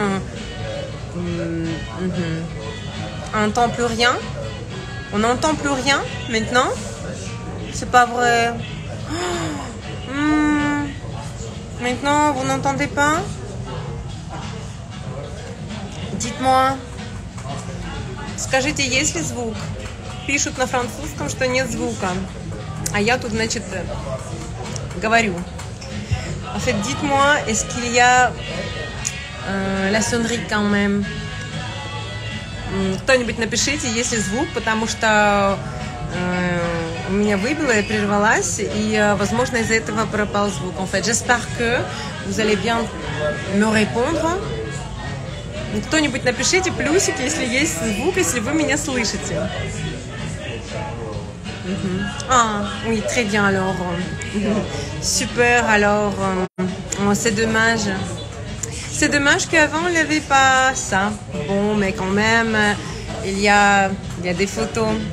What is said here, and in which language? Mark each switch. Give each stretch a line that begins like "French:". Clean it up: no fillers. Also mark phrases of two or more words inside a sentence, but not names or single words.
French: On n'entend plus rien. On n'entend plus rien maintenant. C'est pas vrai. Maintenant, vous n'entendez pas? Dites-moi.
Russian: Скажите, есть ли звук? Пишут на французском, что нет звука. А я тут, значит, говорю.
French: En fait, dites-moi, est-ce qu'il y a la sonnerie quand même?
Russian: Кто-нибудь напишите, есть ли звук, потому что у меня выбило, я прервалась, и, возможно, из-за этого пропал звук.
French: En fait, j'espère que vous allez bien me répondre.
Russian: Кто-нибудь напишите плюсик, если есть звук, если вы меня слышите.
French: Ah, oui, très bien alors. Super, alors. C'est dommage. C'est dommage qu'avant, il n'y avait pas ça. Bon, mais quand même, il y a des photos.